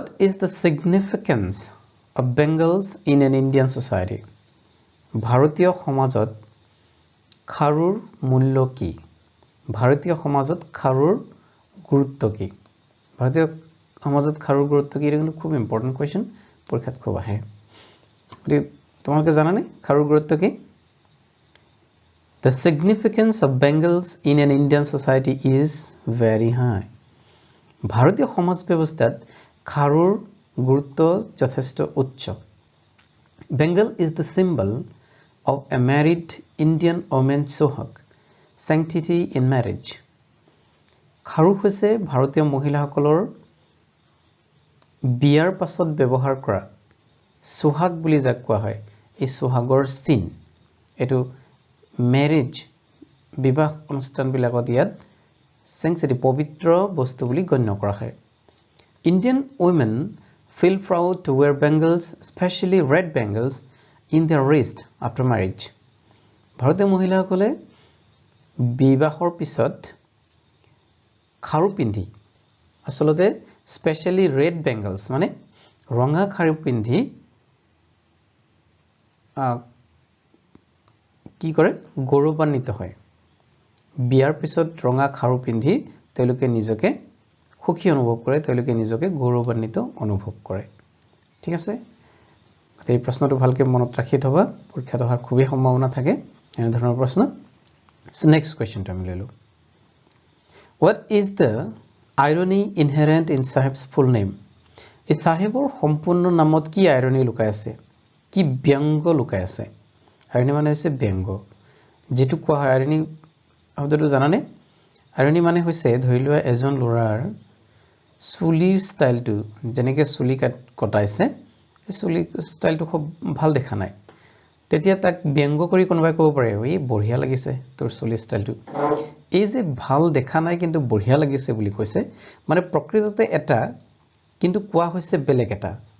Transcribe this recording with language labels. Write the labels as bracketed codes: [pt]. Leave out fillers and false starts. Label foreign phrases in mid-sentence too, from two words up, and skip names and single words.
[en] is the significance of Bengals in an Indian society [as] ভাৰতীয় সমাজত খাৰুৰ মূল্য কি ভাৰতীয় সমাজত খাৰুৰ গুৰুত্ব কি ভাৰতীয় সমাজত খাৰুৰ গুৰুত্ব কি কিন্তু খুব [en] important question [as] পৰীক্ষাত খুব আহে তোমালোকে জানানে খাৰুৰ গুৰুত্ব কি [en] The significance of Bengals in an Indian society is very high. [as] ভাৰতীয় সমাজ ব্যৱস্থাত খাৰুৰ গুৰুত্ব যথেষ্ট উচ্চ [en] Bengal is the symbol of a married Indian woman's sohag, sanctity in marriage. [as] খাৰু হৈছে ভাৰতীয় মহিলাসকলৰ বিয়াৰ পাছত ব্যৱহাৰ কৰা সোহাগ বুলি যাক কোৱা হয় এই সোহাগৰ চিন এটো ম্যাৰেজ বিবাহ অনুষ্ঠান বিলাকত ইয়াত sanctity পবিত্ৰ বস্তু বুলি গণ্য কৰা হয় [en] Indian women feel proud to wear bangles especially red bangles in their wrist after marriage [as] ভাৰতীয় মহিলাসকলে বিবাহৰ পিছত খাৰু পিন্ধি আসলতে [en] specially red bangles [as] মানে ৰঙা খাৰু পিন্ধি কি কৰে গৌৰৱান্বিত হয় বিয়াৰ পিছত ৰঙা খাৰু পিন্ধি তেওঁলোকে নিজকে সুখী অনুভৱ কৰে তেওঁলোকে নিজকে গৌৰৱান্বিত অনুভৱ কৰে ঠিক আছে এই প্ৰশ্নটো ভালকে মনত ৰাখি থবা পৰীক্ষাত অহাৰ খুবই সম্ভাৱনা থাকে এনে ধৰণৰ প্ৰশ্ন [en] so next questionটো [as] আমি ললো [en] What is the irony inherent in Sahib's full name? [as] এই সাহেবৰ সম্পূৰ্ণ নামত কি irony লুকাই আছে কি ব্যঙ্গ লুকাই আছে irony মানে হৈছে ব্যঙ্গ যেটো কোৱা হয় irony শব্দটো জানানে irony মানে হৈছে ধৰি লোৱা এজন লৰাৰ চুলিৰ ষ্টাইলটো যেনেকৈ চুলি কটাইছে এই চুলি ষ্টাইলটো খুব ভাল দেখা নাই তেতিয়া তাক ব্যঙ্গ কৰি কোনোবাই ক'ব পাৰে এই বঢ়িয়া লাগিছে তোৰ চুলি ষ্টাইলটো এই যে ভাল দেখা নাই কিন্তু বঢ়িয়া লাগিছে বুলি কৈছে মানে প্ৰকৃততে এটা কিন্তু কোৱা হৈছে বেলেগ এটা